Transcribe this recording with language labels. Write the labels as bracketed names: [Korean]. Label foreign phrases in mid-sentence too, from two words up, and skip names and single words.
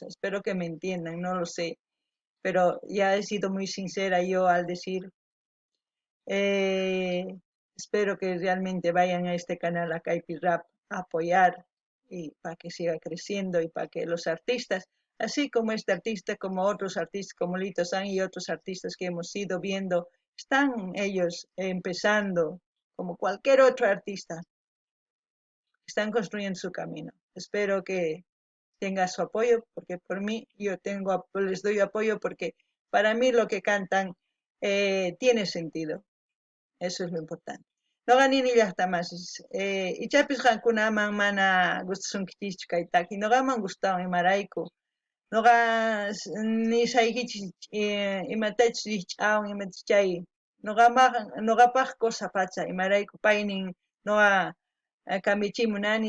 [Spanish] Espero que me entiendan, no lo sé, pero ya he sido muy sincera yo al decir, eh, espero que realmente vayan a este canal, a Kaipi Rap, a apoyar y para que siga creciendo y para que los artistas, así como este artista, como otros artistas como Lito San y otros artistas que hemos ido viendo, están ellos empezando como cualquier otro artista, están construyendo su camino. Espero que tenga su apoyo, porque por mí les doy apoyo porque para mí lo que cantan tiene sentido. Eso es lo importante. [Quechua] Noqa ninillajtamasis. Ichapis qankunaman mana gustasunkichis kaytaki. Noqaman gustawan imarayku. Noqa nisaykichis imatachis rikch'awan imatachis chay. Noqapaq cosa pacha imarayku paynin noqa cambiachimunani.